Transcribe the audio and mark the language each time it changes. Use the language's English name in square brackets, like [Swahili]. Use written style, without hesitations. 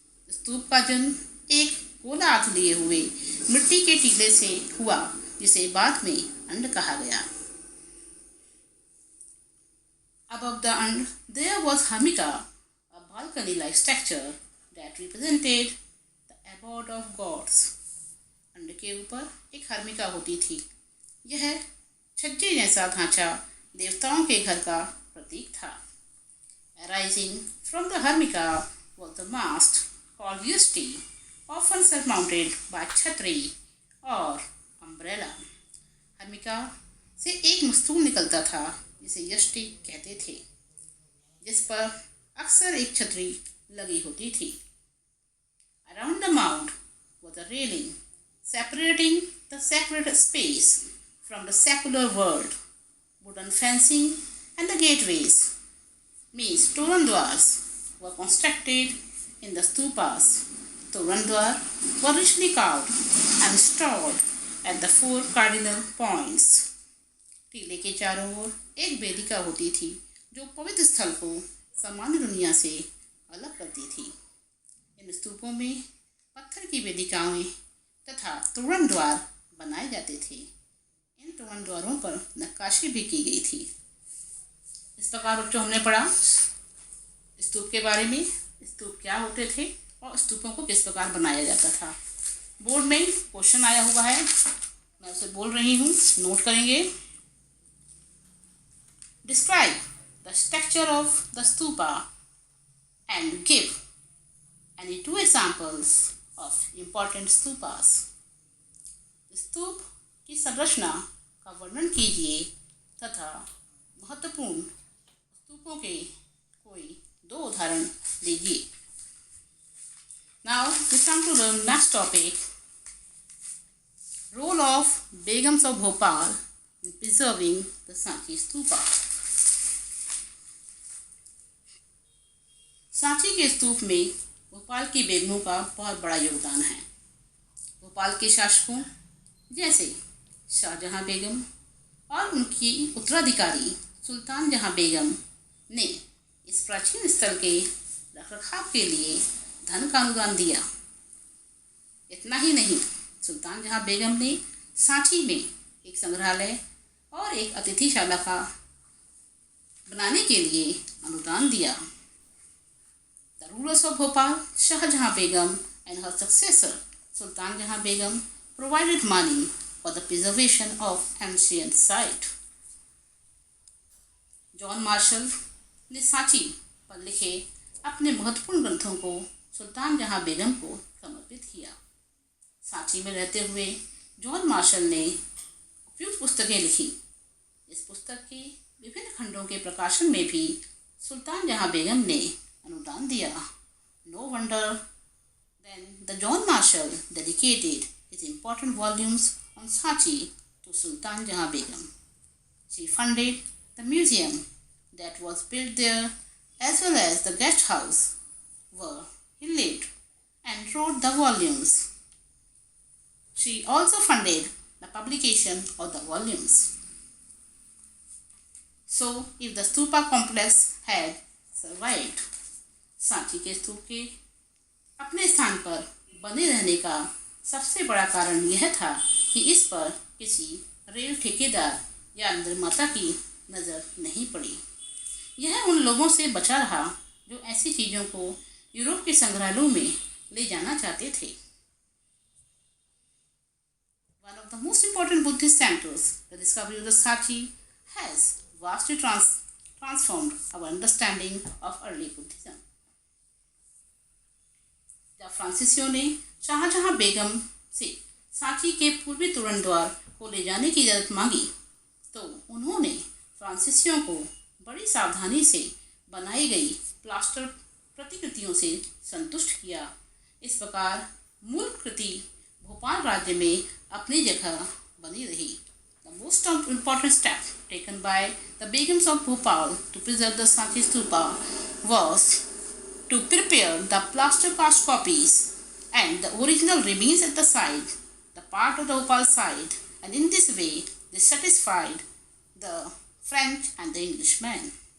[Hindi] स्तूप का जन्म एक गोला हाथ लिए हुए मिट्टी के टीले से हुआ जिसे बाद में अंड कहा गया। [English] Above the and there was harmica, a balcony-like structure that represented the abode of gods. [Hindi] अंड के ऊपर एक हर्मिका होती थी। यह छज्जे जैसा ढांचा देवताओं के घर का प्रतीक था। [English] Arising from the harmica was the mast called yasti, often surmounted by [Hindi] छतरी और [English] umbrella. [Hindi] हर्मिका से एक मस्तूल निकलता था जिसे यष्टि कहते थे, जिस पर अक्सर एक छतरी लगी होती थी। [English] Around the mound was a railing separating the sacred space from the secular world. Wooden fencing and the gateways, means torandwars, were constructed in the stupas. Torandwar were richly carved and installed at the four cardinal points. [Hindi] टीले के चारों ओर एक वेदिका होती थी जो पवित्र स्थल को सामान्य दुनिया से अलग करती थी। इन स्तूपों में पत्थर की वेदिकाएं तथा तोरण द्वार बनाए जाते थे। इन तोरण द्वारों पर नक्काशी भी की गई थी। इस प्रकार बच्चों हमने पढ़ा स्तूप के बारे में, स्तूप क्या होते थे और स्तूपों को किस प्रकार बनाया जाता था। बोर्ड में क्वेश्चन आया हुआ है, मैं उसे बोल रही हूँ, नोट करेंगे। [English] Describe the structure of the stupa and give any two examples of important stupas. [Hindi] स्तूप की संरचना का वर्णन कीजिए तथा महत्वपूर्ण स्तूपों के कोई दो उदाहरण दीजिए. [English] Now we come to the next topic. Role of Begums of Bhopal in preserving the Sanchi Stupa. [Hindi] Sanchi के स्तूप में भोपाल की बेगमों का बहुत बड़ा योगदान है. भोपाल के शासकों जैसे शाहजहां बेगम और उनकी उत्तराधिकारी सुल्तान जहां बेगम ने इस प्राचीन स्थल के रखरखाव के लिए धन का अनुदान दिया. इतना ही नहीं, सुल्तान जहां बेगम ने सांची में एक संग्रहालय और एक अतिथिशाला का बनाने के लिए अनुदान दिया. [English] The rulers of Bhopal, Shah Jahan Begum and her successor Sultan Jahan Begum provided money for the preservation of ancient site. [Hindi] John Marshall ने सांची पर लिखे अपने महत्वपूर्ण ग्रंथों को सुल्तान जहां बेगम को समर्पित किया. सांची में रहते हुए जॉन मार्शल ने उपयुक्त पुस्तकें लिखी. इस पुस्तक के विभिन्न खंडों के प्रकाशन में भी सुल्तान जहां बेगम ने अनुदान दिया. [English] No wonder then the John Marshall dedicated his important volumes on Sanchi to Sultan Jahan Begum. She funded the museum that was built there as well as the guest house where he lived and wrote the volumes. She also funded the publication of the volumes. So, if the stupa complex had survived, [Hindi] Sanchi के स्तूप के अपने स्थान पर बने रहने का सबसे बड़ा कारण यह था कि इस पर किसी रेल ठेकेदार या निर्माता की नज़र नहीं पड़ी. यह उन लोगों से बचा रहा जो ऐसी चीज़ों को यूरोप के संग्रहालयों में ले जाना चाहते थे. [English] One of the most important Buddhist centers, the discovery of the Sanchi, has vastly transformed our understanding of early Buddhism. [Hindi] जब फ्रांसीसियों ने शाहजहां बेगम से सांची के पूर्वी तोरण द्वार को ले जाने की इजाज़त मांगी तो उन्होंने फ्रांसीसियों को बड़ी सावधानी से बनाई गई प्लास्टर प्रतिकृतियों से संतुष्ट किया. इस प्रकार मूल कृति भोपाल राज्य में अपनी जगह बनी रही. [English] The most important step taken by the Begums of Bhopal to preserve the Sanchi Stupa was to prepare the plaster cast copies and the original remains at the side, the part of the Bhopal side, and in this way they satisfied the French and the Englishmen.